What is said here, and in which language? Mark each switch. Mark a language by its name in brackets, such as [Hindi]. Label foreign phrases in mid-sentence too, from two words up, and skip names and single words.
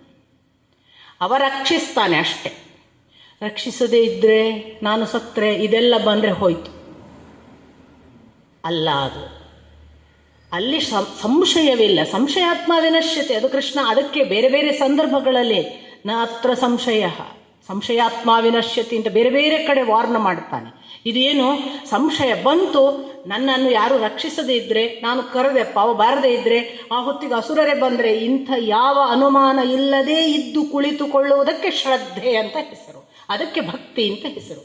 [Kannada] ಅವ ರಕ್ಷಿಸ್ತಾನೆ ಅಷ್ಟೆ. ರಕ್ಷಿಸದೇ ಇದ್ದರೆ, ನಾನು ಸತ್ತರೆ, ಇದೆಲ್ಲ ಬಂದರೆ ಹೋಯ್ತು ಅಲ್ಲ. ಅದು ಅಲ್ಲಿ ಸಂಶಯವಿಲ್ಲ. [Sanskrit] ಸಂಶಯಾತ್ಮ ವಿನಶ್ಯತೆ, [Kannada] ಅದು ಕೃಷ್ಣ ಅದಕ್ಕೆ ಬೇರೆ ಬೇರೆ ಸಂದರ್ಭಗಳಲ್ಲಿ [Sanskrit] ನ ಅತ್ರ ಸಂಶಯಾತ್ಮ ವಿನಶ್ಯತಿ [Kannada] ಅಂತ ಬೇರೆ ಬೇರೆ ಕಡೆ ವಾರ್ನ ಮಾಡ್ತಾನೆ. ಇದೇನು ಸಂಶಯ ಬಂತು, ನನ್ನನ್ನು ಯಾರು ರಕ್ಷಿಸದೇ ಇದ್ದರೆ, ನಾನು ಕರೆದೆಪ್ಪ ಅವ ಬಾರದೇ ಇದ್ದರೆ, ಆ ಹೊತ್ತಿಗೆ ಅಸುರರೇ ಬಂದರೆ, ಇಂಥ ಯಾವ ಅನುಮಾನ ಇಲ್ಲದೇ ಇದ್ದು ಕುಳಿತುಕೊಳ್ಳುವುದಕ್ಕೆ ಶ್ರದ್ಧೆ ಅಂತ ಹೆಸರು, ಅದಕ್ಕೆ ಭಕ್ತಿ ಅಂತ ಹೆಸರು.